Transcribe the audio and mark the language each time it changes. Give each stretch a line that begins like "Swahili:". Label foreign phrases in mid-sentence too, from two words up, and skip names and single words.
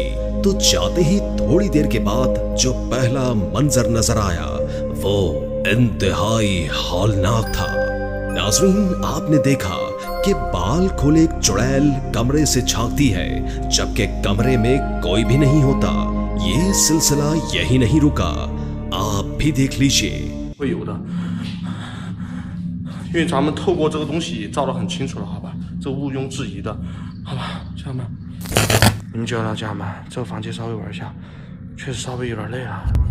Urdu: تو جاتے ہی تھوڑی دیر کے بعد جو پہلا منظر نظر آیا وہ انتہائی ہولناک تھا. ناظرین، آپ نے دیکھا کہ بال کھولے ایک چڑیل کمرے سے جھانکتی ہے جبکہ کمرے میں کوئی بھی نہیں ہوتا. یہ سلسلہ یہی نہیں رکا، آپ بھی دیکھ لیجیے.
Chinese: 会有的，因为咱们透过这个东西照得很清楚了，好吧，这毋庸置疑的，好吧，家人们，你们觉得家人们，这个房间稍微玩一下，确实稍微有点累啊。